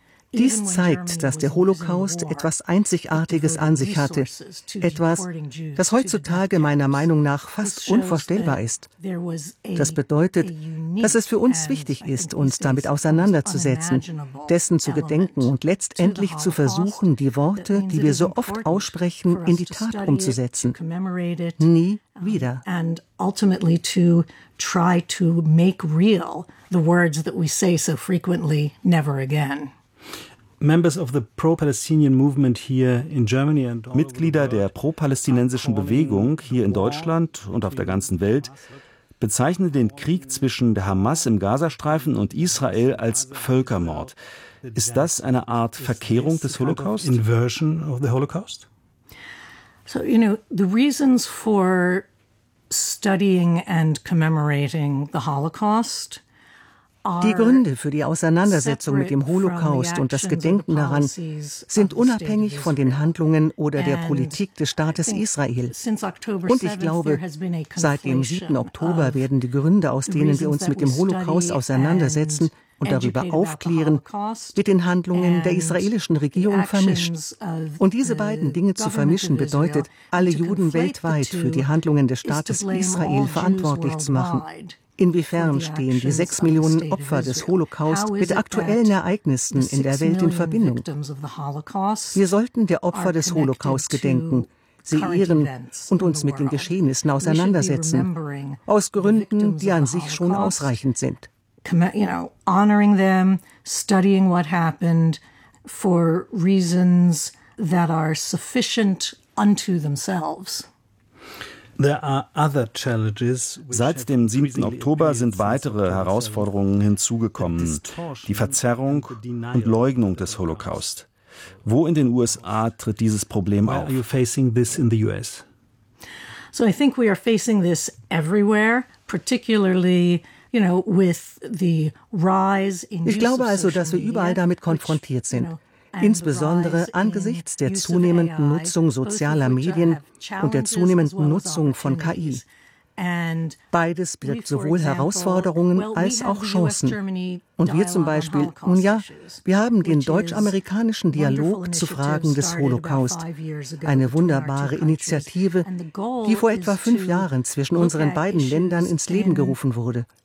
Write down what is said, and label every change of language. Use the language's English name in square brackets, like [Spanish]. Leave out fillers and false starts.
[German] Dies zeigt, dass der Holocaust etwas Einzigartiges an sich hatte, etwas, das heutzutage meiner Meinung nach fast unvorstellbar ist. Das bedeutet, dass es für uns wichtig ist, uns damit auseinanderzusetzen, dessen zu gedenken und letztendlich zu versuchen, die Worte, die wir so oft aussprechen, in die Tat umzusetzen. Nie wieder. [English] And ultimately to try to make real the words that we say so frequently, never again. Members of the pro-Palestinian movement here in Germany and [German] Mitglieder der pro-palästinensischen Bewegung hier in Deutschland und auf der ganzen Welt bezeichnen den Krieg zwischen der Hamas im Gazastreifen und Israel als Völkermord. Ist das eine Art Verkehrung des Holocaust? [English] Inversion of the Holocaust? So, you know, the reasons for studying and commemorating the Holocaust. [German] Die Gründe für die Auseinandersetzung mit dem Holocaust und das Gedenken daran sind unabhängig von den Handlungen oder der Politik des Staates Israel. Und ich glaube, seit dem 7. Oktober werden die Gründe, aus denen wir uns mit dem Holocaust auseinandersetzen und darüber aufklären, mit den Handlungen der israelischen Regierung vermischt. Und diese beiden Dinge zu vermischen bedeutet, alle Juden weltweit für die Handlungen des Staates Israel verantwortlich zu machen. Inwiefern stehen die 6 Millionen Opfer des Holocaust mit aktuellen Ereignissen in der Welt in Verbindung? Wir sollten der Opfer des Holocaust gedenken, sie ehren und uns mit den Geschehnissen auseinandersetzen, aus Gründen, die an sich schon ausreichend sind. [English] Honoring them, studying what happened for reasons that are sufficient unto themselves. There are other challenges. [German] Seit dem 7. Oktober sind weitere Herausforderungen hinzugekommen. Die Verzerrung und Leugnung des Holocaust. Wo in den USA tritt dieses Problem auf? [English] Where are you facing this in the US? So I think we are facing this everywhere, particularly, you know, with the rise in. [German] Ich glaube also, dass wir überall damit konfrontiert sind. Insbesondere angesichts der zunehmenden Nutzung sozialer Medien und der zunehmenden Nutzung von KI. Beides birgt sowohl Herausforderungen als auch Chancen. Und wir zum Beispiel, nun ja, wir haben den deutsch-amerikanischen Dialog zu Fragen des Holocaust, eine wunderbare Initiative, die vor etwa 5 Jahren zwischen unseren beiden Ländern ins Leben gerufen wurde.